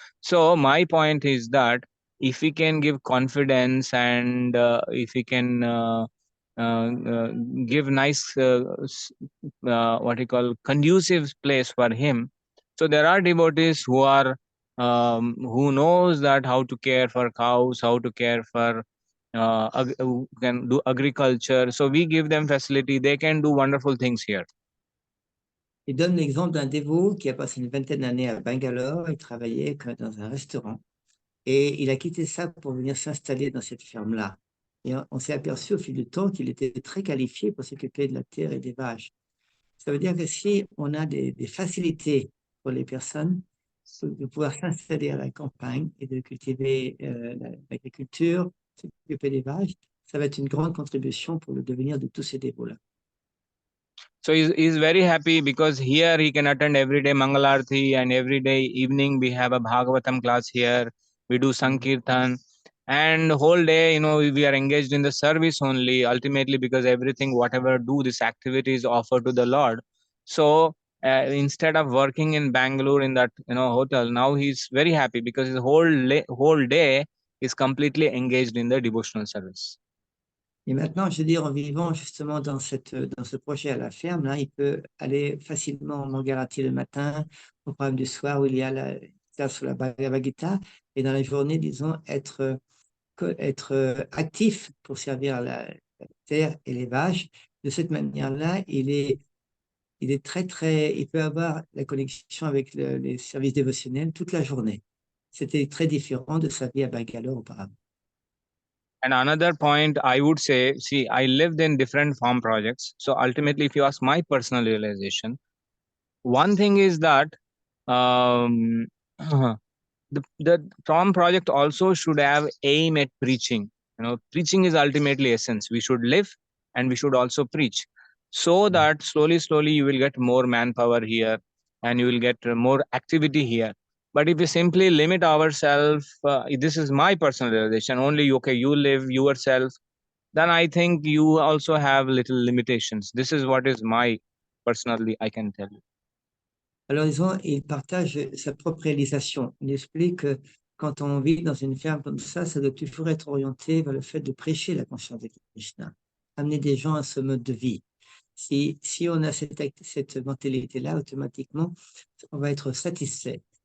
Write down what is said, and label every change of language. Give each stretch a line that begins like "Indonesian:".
English: So my point is that if we can give confidence, and if we can uh, uh, give nice what you call conducive place for him. So there are devotees who are who knows that how to care for cows, how to care for who can do agriculture. So we give them facility, they can do wonderful things here.
French: Il donne l'exemple d'un dévot qui a passé une vingtaine d'années à Bangalore. Il travaillait dans un restaurant et il a quitté ça pour venir s'installer dans cette ferme-là. Et on s'est aperçu au fil du temps qu'il était très qualifié pour s'occuper de la terre et des vaches. Ça veut dire que si on a des facilités pour les personnes de pouvoir s'installer à la campagne et de cultiver l'agriculture, s'occuper des vaches, ça va être une grande contribution pour le devenir de tous ces dévots-là.
English: So he's very happy because here he can attend every day Mangalarti, and every day evening we have a Bhagavatam class here. We do Sankirtan, and whole day, we are engaged in the service only, ultimately, because everything, whatever do this activity is offered to the Lord. So instead of working in Bangalore in that hotel, now he's very happy because his whole day is completely engaged in the devotional service.
French: Et maintenant, je veux dire, en vivant justement dans ce projet à la ferme, là, il peut aller facilement en Mangarati le matin, au programme du soir où il y a la classe sur la Bhagavad Gita, et dans la journée, disons, être actif pour servir la terre et les vaches. De cette manière-là, il peut avoir la connexion avec les services dévotionnels toute la journée. C'était très différent de sa vie à Bangalore auparavant.
English: And another point I would say, see, I lived in different farm projects. So ultimately, if you ask my personal realization, one thing is that um, the farm project also should have aim at preaching. Preaching is ultimately essence. We should live and we should also preach, so that slowly you will get more manpower here, and you will get more activity here. But if we simply limit ourselves, this is my personal realization, only okay, you live yourself, then I think you also have little limitations. This is what is my personally I can tell you.
French: Alors, disons, il partage sa propre réalisation. Il explique que quand on vit dans une ferme comme ça doit toujours être orienté vers le fait de prêcher la conscience de Krishna, amener des gens à ce mode de vie. Si on a cette mentalité-là, automatiquement, on va être satisfait.